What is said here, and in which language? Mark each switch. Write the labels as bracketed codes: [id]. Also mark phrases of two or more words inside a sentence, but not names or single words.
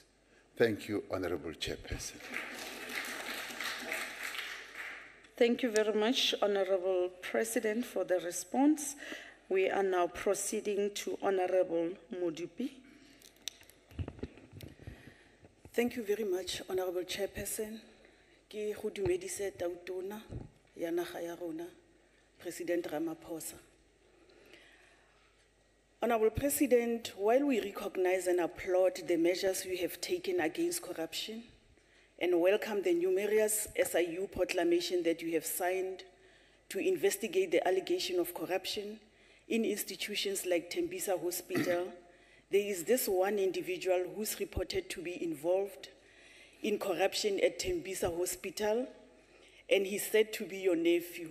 [en] Thank you, Honorable Chairperson. Thank you very much, Honorable President, for the response. We are now proceeding to Honorable Modupi. Thank you very much, Honorable Chairperson. [tn] Ke go dumedise tautona ya naga ya rona, President Ramaphosa. [en] Honorable President, while we recognize and applaud the measures you have taken against corruption and welcome the numerous SIU proclamation that you have signed to investigate the allegation of corruption in institutions like Tembisa Hospital, there is this one individual who's reported to be involved in corruption at Tembisa Hospital, and he's said to be your nephew.